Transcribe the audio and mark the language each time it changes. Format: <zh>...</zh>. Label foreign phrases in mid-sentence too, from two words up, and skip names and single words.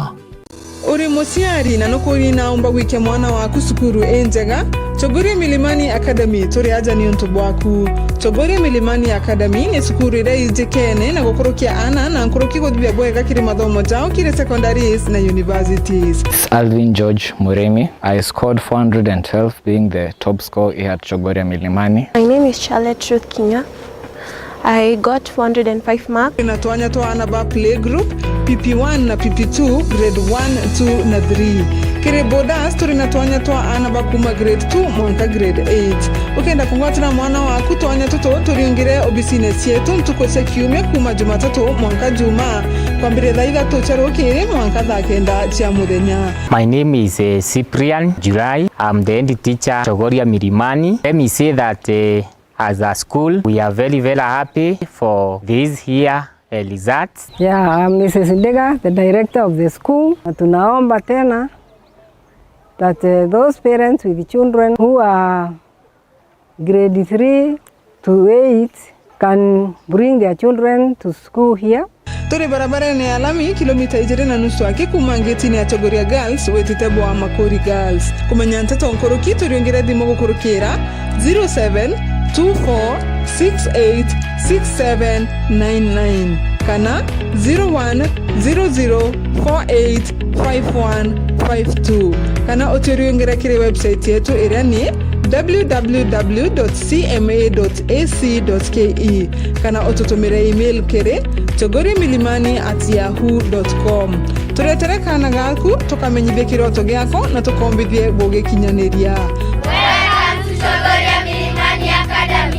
<mer>Uri musiari na nukuri naomba wike mwana waku sukuru enjega Chogoria Milimani Academy turi aja ni ontubu waku. Chogoria Milimani Academy ni sukuru ire kene na gukorokia ana na nkoroki godibia bwega kiri mathomo jao kiri secondaries na universities. Alvin George Muremi.</mer> <en>I scored 412 being the top scorer here at Chogoria Milimani. My name is Charlotte Truth Kinya. I got 405 marks.</en> <mer>Inatuanya to anaba</mer> <en>play group</en> <mer>PP1 na PP2 grade 1, 2 na 3. Kire boda story natuanya to anaba kuma grade 2 mwanka grade 8. Ukenda kungwatira mwana waku tuanya toto turingire obisines yetu ntukose kiume kuma Jumatatu mwanka Juma kwambire thaiga tucharo kire mwanka thakenda cia muthenya.</mer> <en>My name is Cyprian July. I'm the head teacher Chogoria Milimani. Let me say that as a school, we are very happy for this year results. Yeah, I'm Mrs. Ndega, the director of the school.</en> <sw>Tunaomba tena</sw> <en>that those parents with children who are grade 3 to 8 can bring their children to school here.</en> <mer>Turi barabara ni alami kilomita 2.5 kuma ngeti ni Chogoria Girls wetitebo wa Makori Girls. Kumenya ntato nkoroki turiongera dimo gukurukira 0724686799 kana 0100485152 kana oturiongera kire website yetu irani www.cma.ac.ke kana otutumire email kere chogoriamilimani@yahoo.com. Turetere kana gaku tukamenyithie kiroto giako na tukombithie gugikinyaniria.</mer> <en>Welcome to Chogoria Milimani Academy.</en>